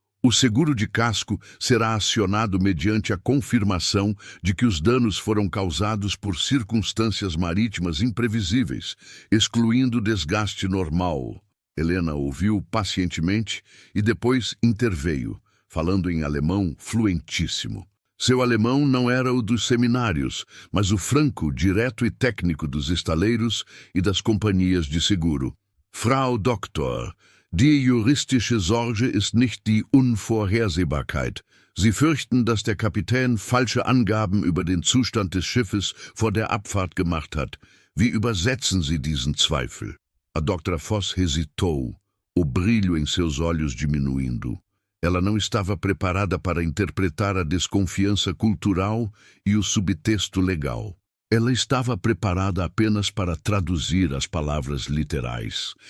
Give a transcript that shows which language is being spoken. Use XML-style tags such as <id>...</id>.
<pt>O seguro de casco será acionado mediante a confirmação de que os danos foram causados por circunstâncias marítimas imprevisíveis, excluindo desgaste normal. Helena ouviu pacientemente e depois interveio, falando em alemão fluentíssimo. Seu alemão não era o dos seminários, mas o franco, direto e técnico dos estaleiros e das companhias de seguro.</pt> <de>Frau Doktor, die juristische Sorge ist nicht die Unvorhersehbarkeit. Sie fürchten, dass der Kapitän falsche Angaben über den Zustand des Schiffes vor der Abfahrt gemacht hat. Wie übersetzen Sie diesen Zweifel?</de> <pt>A Dra. Voss hesitou, o brilho em seus olhos diminuindo. Ela não estava preparada para interpretar a desconfiança cultural e o subtexto legal. Ela estava preparada apenas para traduzir as palavras literais.</pt>